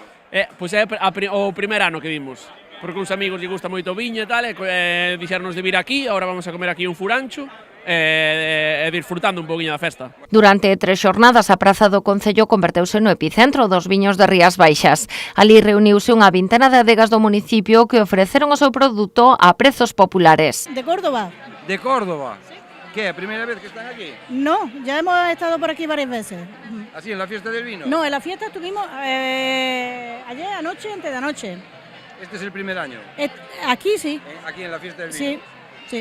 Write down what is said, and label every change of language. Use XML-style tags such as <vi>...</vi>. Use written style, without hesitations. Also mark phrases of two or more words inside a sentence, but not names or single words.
<gl>Pois é o primer ano que vimos. Porque uns amigos lle gusta moito o viño e tal, e dixernos de vir aquí, agora vamos a comer aquí un furancho, e disfrutando un poquinho da festa. Durante 3 xornadas, a Praza do Concello converteuse no epicentro dos viños de Rías Baixas. Ali reuniuse unha vintena de adegas do municipio que ofreceron o seu produto a prezos populares.</gl> <es>¿De Córdoba? De Córdoba? Sí. ¿Qué? ¿La primera vez que están aquí? No, ya hemos estado por aquí varias veces. ¿Así, en la fiesta del vino? No, en la fiesta estuvimos ayer, anoche, antes de anoche. ¿Este es el primer año? Aquí sí. ¿Aquí en la fiesta del vino? Sí.</es>